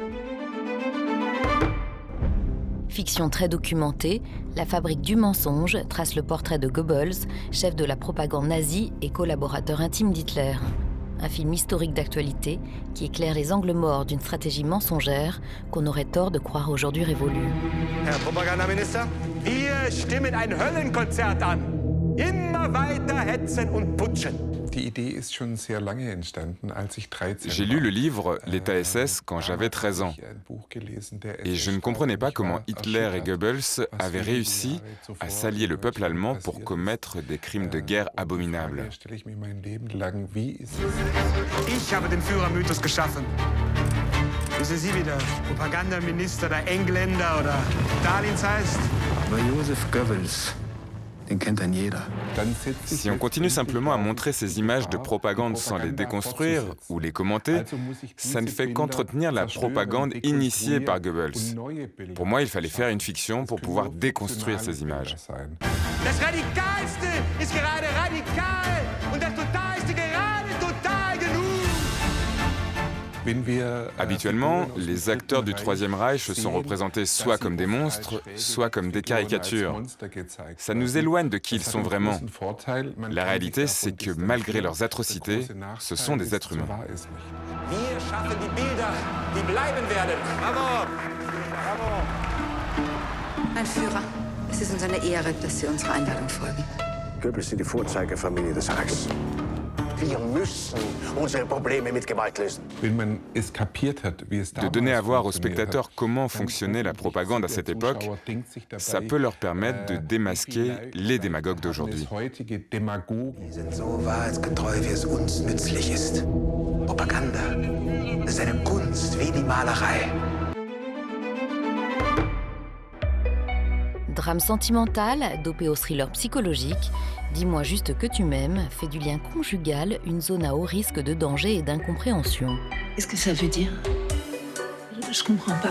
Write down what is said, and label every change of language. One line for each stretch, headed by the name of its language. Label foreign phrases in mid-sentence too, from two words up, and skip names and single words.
French: Fiction très documentée, La fabrique du mensonge trace le portrait de Goebbels, chef de la propagande nazie et collaborateur intime d'Hitler. Un film historique d'actualité qui éclaire les angles morts d'une stratégie mensongère qu'on aurait tort de croire aujourd'hui révolue.
German: Herr Propagandaminister, wir stimmen ein Höllenkonzert an. Immer weiter hetzen und putschen.
French: J'ai lu le livre « L'État SS » quand j'avais 13 ans. Et je ne comprenais pas comment Hitler et Goebbels avaient réussi à s'allier le peuple allemand pour commettre des crimes de guerre abominables.
German: Ich habe den Führermythos geschaffen. Wissen Sie, wie der Propagandaminister der Engländer oder Stalins heißt? Aber Josef Goebbels.
French: Si on continue simplement à montrer ces images de propagande sans les déconstruire ou les commenter, ça ne fait qu'entretenir la propagande initiée par Goebbels. Pour moi, il fallait faire une fiction pour pouvoir déconstruire ces images.
German: Das Radikalste ist gerade radikal und das Totalste gerade total genug.
French: Habituellement, les acteurs du Troisième Reich sont représentés soit comme des monstres, soit comme des caricatures. Ça nous éloigne de qui ils sont vraiment. La réalité, c'est que malgré leurs atrocités, ce sont des êtres humains.
German: Wir schaffen die Bilder, die bleiben werden. Bravo! Bravo! Mein Führer, es ist uns eine Ehre, dass Sie unserer Einladung folgen. Goebbels sind die Vorzeigefamilie des Reichs. Wir müssen unsere Probleme mit Gewalt lösen.
French: De donner à voir aux spectateurs comment fonctionnait la propagande à cette époque, ça peut leur permettre de démasquer les démagogues d'aujourd'hui.
German: Sie sind so wahrheitsgetreu, wie es uns nützlich ist. Propaganda ist eine Kunst wie die Malerei.
French: Drame sentimental, dopé au thriller psychologique, Dis-moi juste que tu m'aimes fait du lien conjugal une zone à haut risque de danger et d'incompréhension. Qu'est-ce que ça veut dire? Je comprends pas.